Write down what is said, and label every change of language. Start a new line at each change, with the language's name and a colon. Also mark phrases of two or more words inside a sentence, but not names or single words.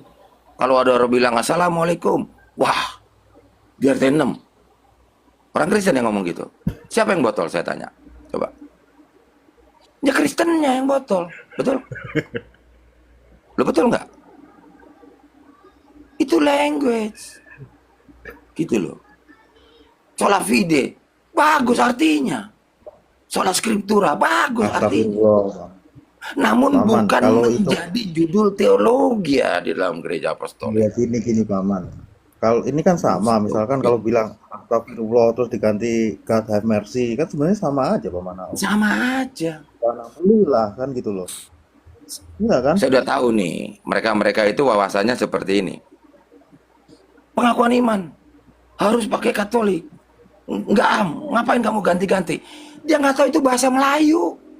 Indonesian: Kalau ada orang bilang assalamualaikum, wah, biar 6. Orang Kristen yang ngomong gitu. Siapa yang botol saya tanya? Coba. Ya Kristennya yang botol, betul? Lo betul nggak? Itu language, gitu loh.
Latin: Sola fide,
Indonesian: bagus artinya.
Latin: Sola scriptura,
Indonesian: bagus artinya. Namun Paman, bukan kalau itu menjadi judul teologi ya di dalam gereja apostolik. ya gini Paman. Kalau ini kan sama, misalkan kalau bilang astagfirullah terus diganti
English: God have mercy,
Indonesian: kan sebenarnya sama aja Paman. Sama aja. Alhamdulillah kan gitu loh. Iya kan? Saya udah tahu nih, mereka-mereka itu wawasannya seperti ini. Pengakuan iman harus pakai Katolik. Enggak, ngapain kamu ganti-ganti? Dia nggak tahu itu bahasa Melayu.